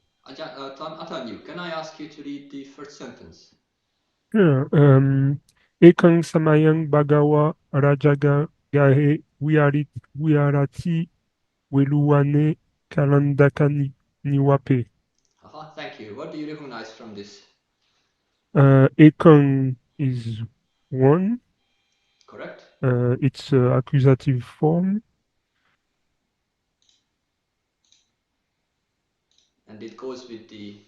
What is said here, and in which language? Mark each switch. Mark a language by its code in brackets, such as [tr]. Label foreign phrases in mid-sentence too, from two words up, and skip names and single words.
[en] Atanyu, can I ask you to read the first sentence? Yeah, [pi] Ekang Samayang Bagawa Rajaga Gahe Wiarati Weluwane Kalandaka Niwape. [en] Thank you. What do you recognize from this? Ekang is one. Correct? It's accusative form. And it goes with the